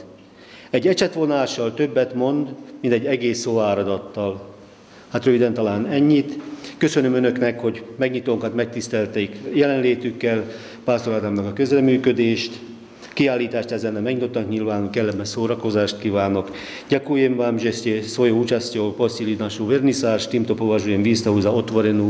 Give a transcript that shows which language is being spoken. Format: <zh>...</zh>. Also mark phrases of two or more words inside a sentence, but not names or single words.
<hu>Egy ecsetvonással többet mond, mint egy egész szóáradattal. Hát röviden talán ennyit. Köszönöm Önöknek, hogy megnyitónkat megtisztelték jelenlétükkel, Pásztor Ádámnak a közreműködést, kiállítást ezen megnyitottak nyilván, kellemes szórakozást kívánok.</hu> <sk>Ďakujem vám, že ste svojou účasťou posílili našu vernisáž, týmto považujem výstavu za otvorenú.</sk>